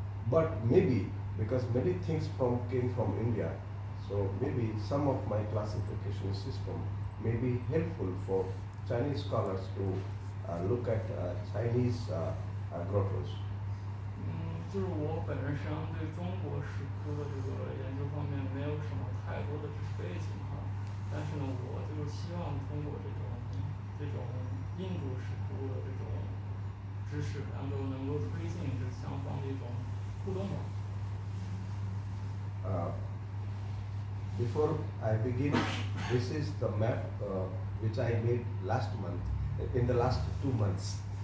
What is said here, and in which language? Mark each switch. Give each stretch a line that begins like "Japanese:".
English: But maybe because many things came from India, so maybe some of my classification system may be helpful for Chinese scholars to look at Chinese grottos?
Chinese: 就是我本人实际上对中国石窟的这个研究方面没有什么太多的知识背景哈，但是呢，我就希望通过这种印度石窟的这种知识，能够推进这双方的一种互动吧。
English: Before I begin, this is the map which I made last month, in the last 2 months.